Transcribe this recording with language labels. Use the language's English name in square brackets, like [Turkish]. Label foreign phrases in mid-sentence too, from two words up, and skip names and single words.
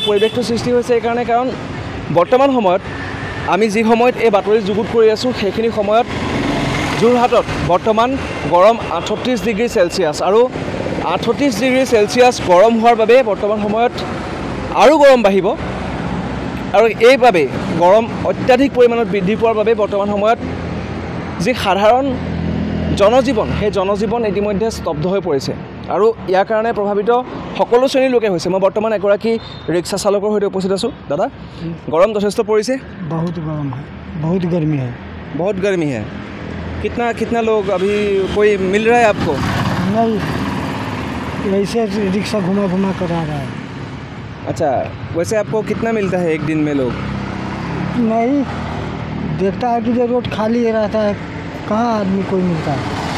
[Assamese] পৰিৱেশটো সৃষ্টি হৈছে এইকাৰণে কাৰণ বৰ্তমান সময়ত আমি যি সময়ত এই বাতৰি যুগুত কৰি আছোঁ, সেইখিনি সময়ত যোৰহাটত বৰ্তমান গৰম 38 ডিগ্ৰী চেলচিয়াছ, আৰু 38 ডিগ্ৰী চেলচিয়াছ গৰম হোৱাৰ বাবে বৰ্তমান সময়ত আৰু গৰম বাঢ়িব, আৰু এইবাবে গৰম অত্যাধিক পৰিমাণত বৃদ্ধি পোৱাৰ বাবে বৰ্তমান সময়ত যি সাধাৰণ জনজীৱন, সেই জনজীৱন ইতিমধ্যে স্তব্ধ হৈ পৰিছে, আৰু ইয়াৰ কাৰণে প্ৰভাৱিত সকলো শ্ৰেণীৰ লোকে হৈছে। মই বৰ্তমান এগৰাকী ৰিক্সা চালকৰ সৈতে উপস্থিত আছোঁ। দাদা, গৰম যথেষ্ট পৰিছে? [Hindi] बहुत गरम है, बहुत गर्मी है। बहुत गर्मी है। कितना लोग अभी कोई मिल रहा है आपको? नहीं, ऐसे रिक्शा घुमा कर आ रहा है। अच्छा, वैसे आपको कितना मिलता है एक दिन में लोग? नहीं, देखता है कि ये रोड खाली रहता है, कहाँ आदमी कोई मिलता है।